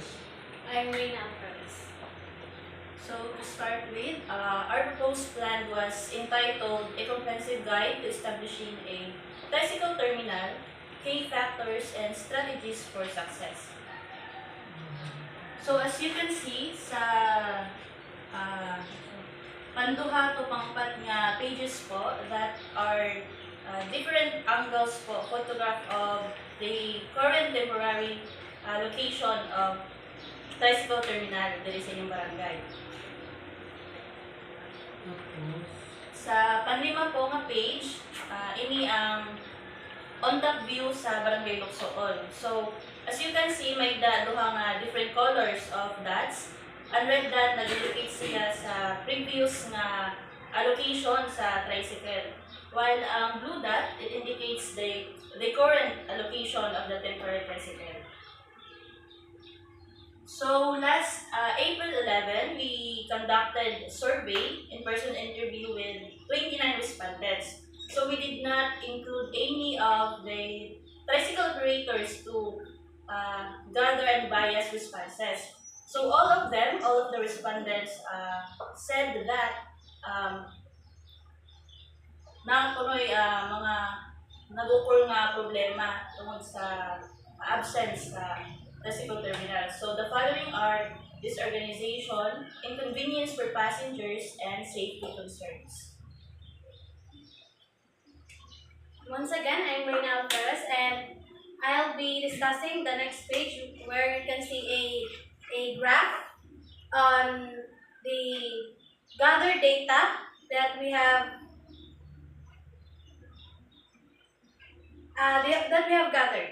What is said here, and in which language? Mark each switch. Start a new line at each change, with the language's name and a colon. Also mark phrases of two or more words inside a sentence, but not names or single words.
English: I'm Reina Alvarez. So to start with, our proposed plan was entitled A Comprehensive Guide to Establishing a Tricycle Terminal, Key Factors and Strategies for Success. So as you can see
Hiligaynon: sa panduha to pangpat nga
English: pages po that are different angles po, photograph of the current temporary location of tricycle terminal
Hiligaynon: diri sa inyong barangay. Sa panlima po nga page, ini ang
English: on-top view
Hiligaynon: sa Barangay Luksoon.
English: So, as you can see,
Hiligaynon: may duha nga
English: different colors of dots.
Hiligaynon: Ang
English: red dot
Hiligaynon: nag-indicate siya sa previous nga allocation sa tricycle.
English: While ang blue dot, it indicates the current allocation of the temporary tricycle. So last April 11, we conducted a survey, in-person interview with 29 respondents. So we did not include any of the tricycle operators to gather and bias responses. So all of the respondents said that
Hiligaynon: nakakunoy mga nag-occur nga problema tungkol sa
English: absence sa tricycle terminal. So the following are disorganization, inconvenience for passengers, and safety concerns. Once again, I'm Reina Alvarez and I'll be discussing the next page where you can see a graph on the gathered data that we have gathered.